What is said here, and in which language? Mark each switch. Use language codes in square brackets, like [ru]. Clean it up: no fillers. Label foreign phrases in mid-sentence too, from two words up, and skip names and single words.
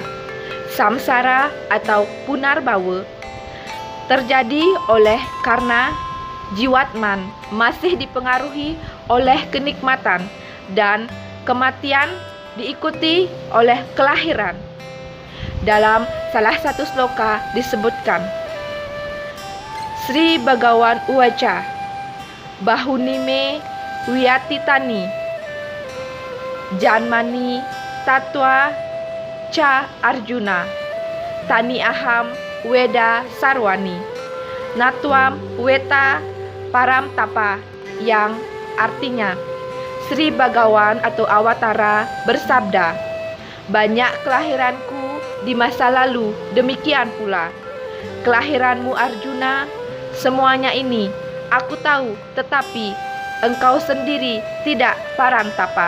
[id] Samsara atau punarbawa terjadi oleh karena jiwatman masih dipengaruhi oleh kenikmatan dan kematian diikuti oleh kelahiran. Dalam salah satu sloka disebutkan, [sa] श्री भगवान् उवाच बहूनि मे व्यतीतानि जन्मानि तव च अर्जुन तानि अहं वेद सर्वाणि न त्वं वेत्थ परंतप, [id] yang artinya Sri Bhagawan atau Awatara bersabda, banyak kelahiranku di masa lalu, demikian pula kelahiranmu Arjuna, semuanya ini aku tahu, tetapi engkau sendiri tidak parantapa.